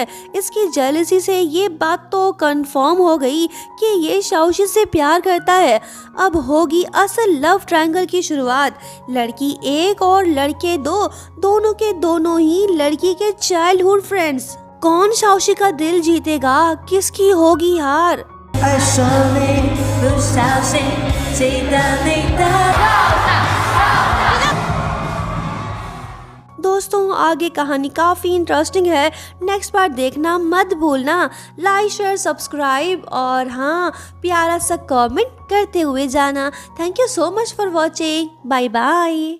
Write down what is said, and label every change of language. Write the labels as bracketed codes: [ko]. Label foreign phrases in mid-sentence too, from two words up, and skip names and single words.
[hi] इसकी जेलसी से ये बात तो कंफर्म हो गई कि ये शाओशी से प्यार करता है। अब होगी असल [en] love triangle [hi] की शुरुआत। लड़की एक और लड़के दो, दोनों के दोनों ही लड़की के [en] childhood friends. [hi] कौन शाओशी का दिल जीतेगा, किसकी होगी हार। [zh] 而说你不小心记得你的 [hi] दोस्तों आगे कहानी काफ़ी इंटरेस्टिंग है, [en] next part [hi] देखना मत भूलना। [en] like share subscribe [hi] और हाँ प्यारा सा कमेंट करते हुए जाना। [en] Thank you so much for watching. Bye bye.